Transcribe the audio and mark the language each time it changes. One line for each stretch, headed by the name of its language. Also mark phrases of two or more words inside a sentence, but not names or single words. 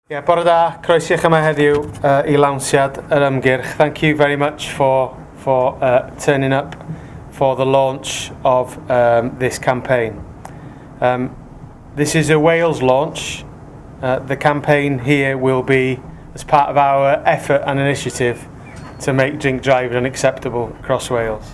Welsh: Bore da, croeso i chi yma heddiw I lawnsiad yr ymgyrch.
English: Thank you very much for turning up for the launch of this campaign. This is a Wales launch. The campaign here will be as part of our effort and initiative to make drink driving unacceptable across Wales.